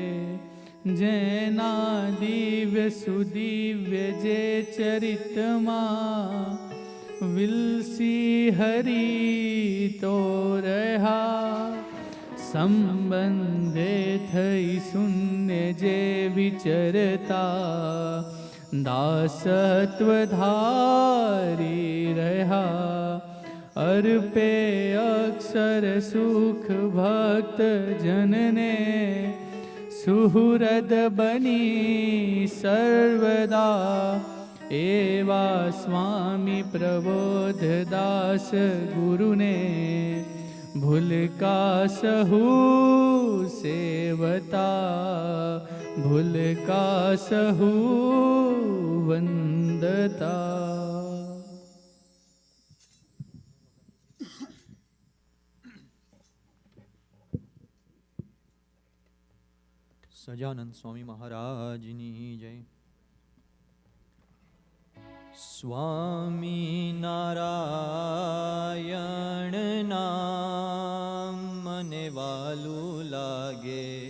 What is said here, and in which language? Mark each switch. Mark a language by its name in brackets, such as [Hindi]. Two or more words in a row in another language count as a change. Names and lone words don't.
[Gujarati] જેના દિવ્ય સુદિવ્ય જે ચરિતમાં વિલસી હરી તો રહ્યા સંબંધે થઈ શૂન્ય જે વિચરતા દાસત્વ ધારી અર્પે અક્ષર સુખ ભક્ત જનને સુહૃદ બની સર્વદા એવા સ્વામી પ્રબોધદાસ ગુરુને ભૂલકા સહુ સેવતા ભૂલકા સહુ વંદતા। સજાનંદ સ્વામી મહારાજની જય. સ્વામી નારાયણ નામ મને વાલું લાગે.